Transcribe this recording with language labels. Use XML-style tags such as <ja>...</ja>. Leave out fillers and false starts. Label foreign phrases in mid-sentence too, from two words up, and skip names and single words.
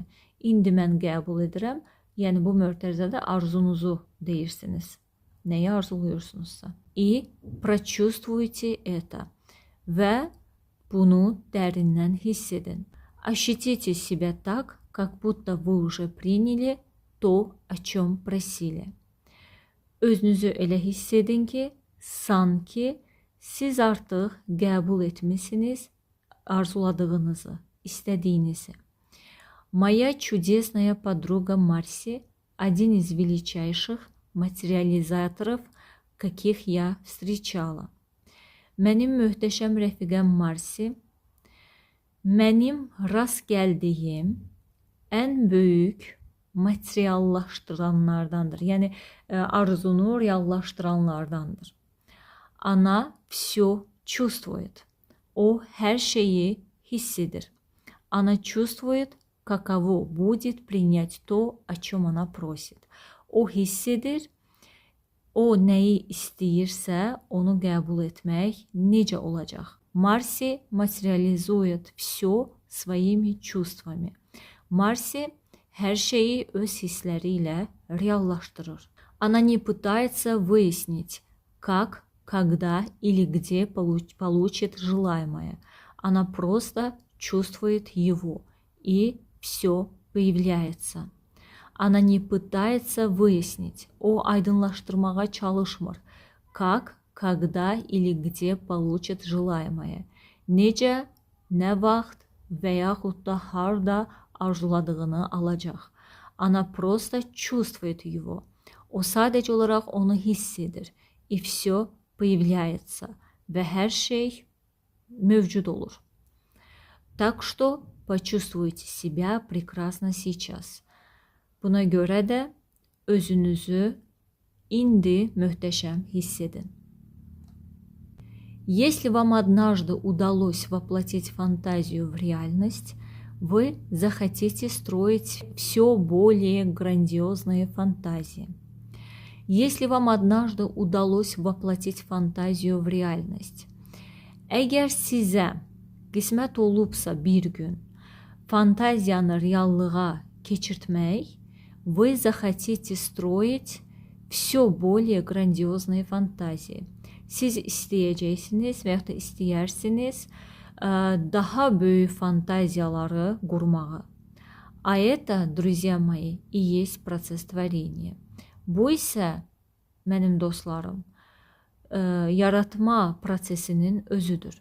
<az>İndi mən qəbul edirəm, yəni bu mötərizədə arzunuzu deyirsiniz. Nəyi arzuluyorsunuzsa.</az> <ru>И прочувствуйте это.</ru> <az>Və bunu dərindən hiss edin.</az> <ru>Ощутите себя так, как будто вы уже приняли то, о чем просили.</ru> <az>Özünüzü elə hiss edin ki, sanki siz artıq qəbul etmişsiniz arzuladığınızı, istədiyinizi.</az> <ru>Моя чудесная подруга Марси – один из величайших материализаторов, каких я встречала.</ru> <az>Mənim möhtəşəm rəfiqəm Marsi, mənim rast gəldiyim ən böyük materiallaştıranlardandır. Yəni arzunu reallaştıranlardandır.</az> <ru>Она все чувствует.</ru> <az>O her şeyi hisseder.</az> <ru>Она чувствует, каково будет принять то, о чем она просит.</ru> <az>O hisseder. O nəyi istəyirsə, onu qəbul etmək necə olacaq?</az> <ru>Марси материализует все своими чувствами.</ru> <az>Марси her şeyi öz hissləri ilə reallaşdırır.</az> <ru>Она не пытается выяснить, как, когда или где получит желаемое. Она просто чувствует его, и все появляется. Она не пытается выяснить,</ru> <az>o aydınlaşdırmağa çalışmır.</az> <ru>Как, когда или где получит желаемое.</ru> <az>Necə, nə vaxt və yaxud da harda arzuladığını alacaq.</az> <ru>Она просто чувствует его.</ru> <az>O sadəcə olaraq onu hiss edir.</az> <ru>И все появляется.</ru> <az>Və hər şey mövcud olur.</az> <ru>Так что почувствуйте себя прекрасно сейчас.</ru> <az>Buna görə də özünüzü indi möhtəşəm hiss edin.</az> <ru>Если вам однажды удалось воплотить фантазию в реальность, вы захотите строить все более грандиозные фантазии. Если вам однажды удалось воплотить фантазию в реальность,</ru> <az>əgər sizə qismət olubsa bir gün fantaziyanı reallığa keçirtmək,</az> <ru>вы захотите строить все более грандиозные фантазии.</ru> <az>Siz istəyəcəksiniz və ya da istəyirsiniz daha böyük fantaziyaları qurmağı.</az> <ru>А это, друзья мои, и есть процесс творения.</ru> <az>Bu isə, mənim dostlarım, yaratma prosesinin özüdür.</az>